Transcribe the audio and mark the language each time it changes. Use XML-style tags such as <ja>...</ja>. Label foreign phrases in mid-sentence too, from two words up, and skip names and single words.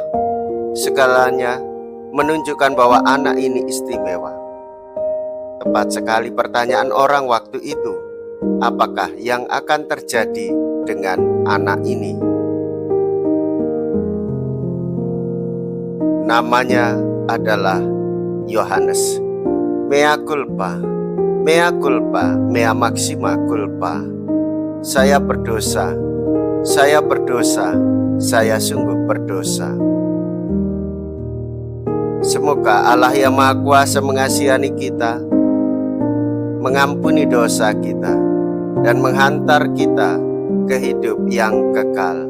<id>Segalanya menunjukkan bahwa anak ini istimewa. Tepat sekali pertanyaan orang waktu itu, apakah yang akan terjadi dengan anak ini? Namanya adalah Yohanes.</id> <la>Mea culpa, mea culpa, mea maxima culpa.</la> <id>Saya berdosa, saya berdosa, saya sungguh berdosa. Semoga Allah yang Maha Kuasa mengasihani kita, mengampuni dosa kita, dan menghantar kita ke hidup yang kekal.</id>